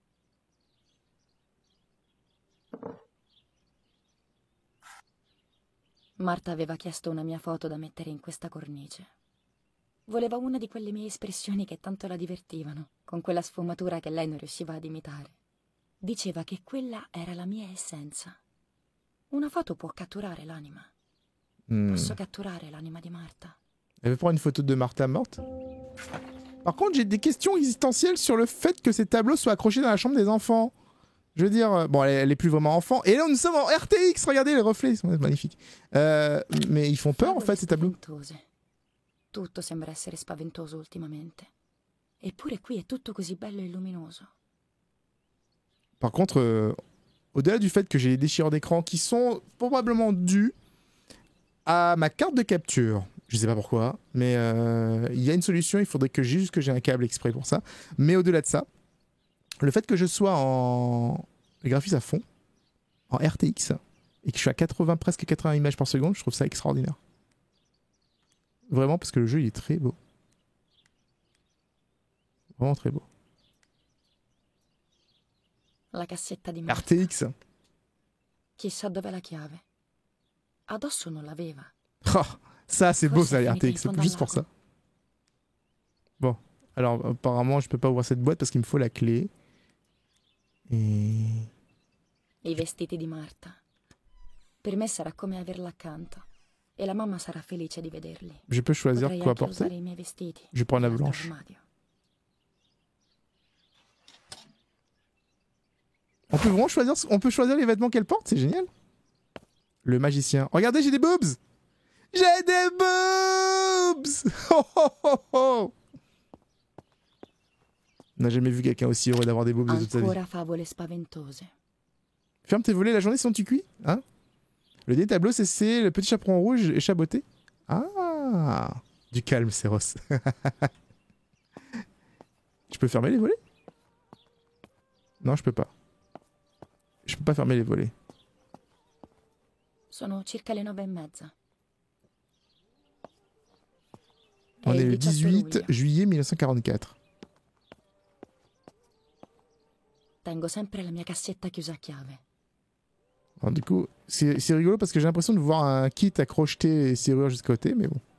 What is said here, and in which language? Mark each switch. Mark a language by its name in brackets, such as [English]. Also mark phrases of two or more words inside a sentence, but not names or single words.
[Italian] Marta aveva chiesto una mia foto da mettere in questa cornice. Voleva una di quelle mie espressioni che tanto la divertivano, con quella sfumatura che lei non riusciva ad imitare. Diceva che quella era la mia essenza. Una foto può catturare l'anima. Posso catturare l'anima di Marta. [French] Elle veut prendre une photo de Martha morte. Par contre, j'ai des questions existentielles sur le fait que ces tableaux soient accrochés dans la chambre des enfants. Je veux dire, bon, elle est plus vraiment enfant. Et là, nous sommes en RTX. Regardez, les reflets, ils sont magnifiques. Mais ils font peur, en fait, ces tableaux. [Italian] Spaventose. Tutto sembra essere spaventoso ultimamente. Eppure qui è tutto così bello e luminoso. [French] Par contre, au-delà du fait que j'ai des déchirures d'écran qui sont probablement dus à ma carte de capture. Je sais pas pourquoi, mais il y a une solution. Il faudrait que j'ai un câble exprès pour ça. Mais au-delà de ça, le fait que je sois en graphisme à fond, en RTX, et que je suis à 80, presque 80 images par seconde, je trouve ça extraordinaire. Vraiment, parce que le jeu, il est très beau. Vraiment très beau. [Italian] La cassetta di Marta. RTX. Chissà dov'è la chiave. Addosso non l'aveva. [French] Oh, ça, c'est beau, [Italian] Forse [French] ça, [Italian] è [French] les [Italian] finita in [French] RTX. [Italian] fondo al [French] Juste pour [Italian] lago. [French] ça. Bon. Alors, apparemment, je peux pas ouvrir cette boîte parce qu'il me faut la clé. Et... [Italian] I vestiti di Marta. Per me sarà come averla accanto. E la mamma sarà felice di vederli. [French] Je peux choisir [Italian] Potrei [French] quoi [Italian] anche usare [French] porter. [Italian] i miei vestiti. [French] Je vais prendre la [Italian] nell'altro [French] blanche. [Italian] armadio. [French] On peut vraiment choisir les vêtements qu'elle porte, c'est génial. Le magicien. Regardez, j'ai des boobs. J'ai des boobs. Oh, oh, oh, oh. On n'a jamais vu quelqu'un aussi heureux d'avoir des boobs de toute sa vie. [Italian] Ancora favole spaventose. [French] Ferme tes volets la journée sinon tu cuis. Hein? Le dernier tableau, c'est le petit chaperon rouge échaboté. Ah, du calme, c'est Ross. Je peux fermer les volets? Non, je peux pas. Je peux pas fermer les volets. [Italian] Sono circa le 9:30. [French] On [Italian] È [French] est [Italian] il [French] le [Italian] 18 [French] 18 [Italian] luglio. [French] juillet 1944. [Italian] Tengo sempre la mia cassetta chiusa a chiave. [French] Alors, du coup, c'est rigolo parce que j'ai l'impression de voir un kit à crocheter les serrures jusqu'à côté, mais bon.